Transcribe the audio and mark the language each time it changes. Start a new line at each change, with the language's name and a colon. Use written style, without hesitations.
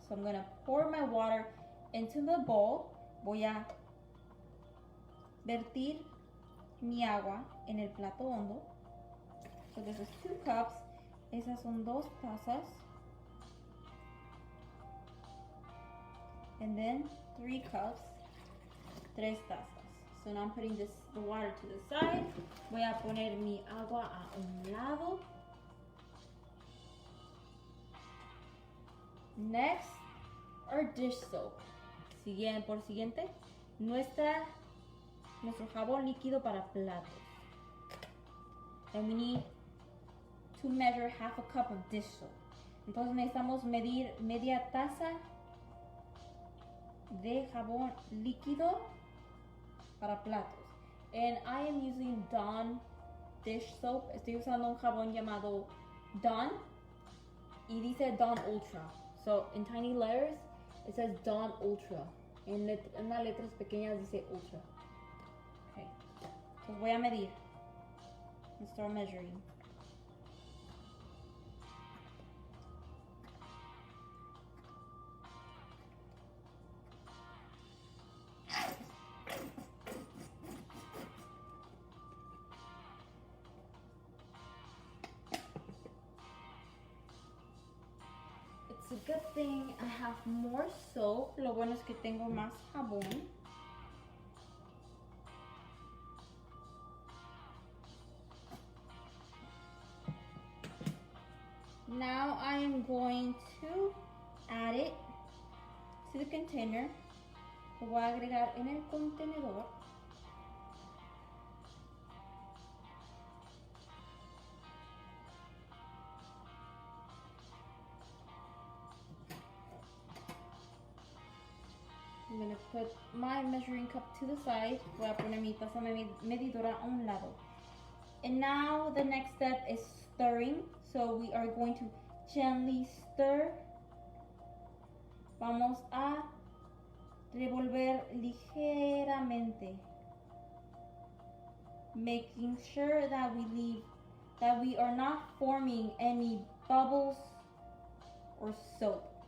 English: So I'm going to pour my water into the bowl.
Spanish: Voy a vertir mi agua en el plato hondo.
English: So this is 2 cups.
Spanish: Esas son 2 tazas.
English: And then 3 cups,
Spanish: 3 tazas.
English: So now I'm putting the water to the side.
Spanish: Voy a poner mi agua a un lado.
English: Next, our dish soap.
Spanish: Por siguiente, nuestro jabón líquido para platos.
English: And we need to measure half a cup of dish soap.
Spanish: Entonces necesitamos medir media taza de jabón líquido para platos.
English: And I am using Dawn dish soap.
Spanish: Estoy usando un jabón llamado Dawn y dice Dawn Ultra.
English: So in tiny letters it says Dawn Ultra.
Spanish: En las letras pequeñas dice Ultra.
English: Okay. So
Spanish: voy a medir.
English: Let's start measuring. It's a good thing I have more soap.
Spanish: Lo bueno es que tengo más jabón.
English: Now I am going to add it to the container.
Spanish: Lo voy a agregar en el contenedor.
English: I'm going to put my measuring cup to the side.
Spanish: Voy a poner mi taza medidora a un lado.
English: And now the next step is stirring. So we are going to gently stir.
Spanish: Vamos a revolver ligeramente.
English: Making sure that we are not forming any bubbles or soap.